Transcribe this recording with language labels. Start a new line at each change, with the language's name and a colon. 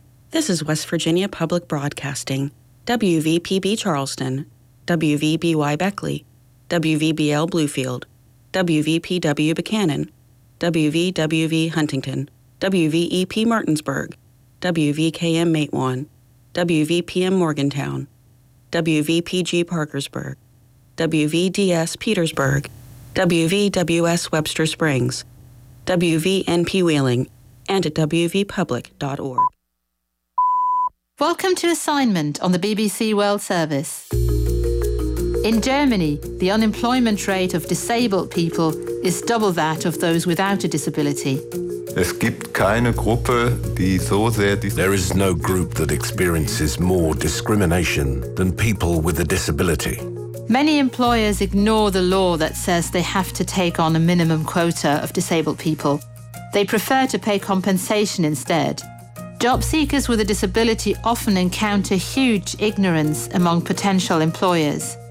English: This is West Virginia Public Broadcasting, WVPB Charleston, WVBY Beckley, WVBL Bluefield, WVPW Buchanan, WVWV Huntington, WVEP Martinsburg, WVKM Matewan, WVPM Morgantown, WVPG Parkersburg, WVDS Petersburg, WVWS Webster Springs, WVNP Wheeling, and at WVPublic.org. Welcome to Assignment on the BBC World Service. In Germany, the unemployment rate of disabled people is double that of those without a disability.
German: Es gibt keine Gruppe, die so sehr
English: There is no group that experiences more discrimination than people with a disability. Many employers ignore the law that says they have to take on a minimum quota of disabled people. They prefer to pay compensation instead. Job seekers with a disability often encounter huge ignorance among potential employers.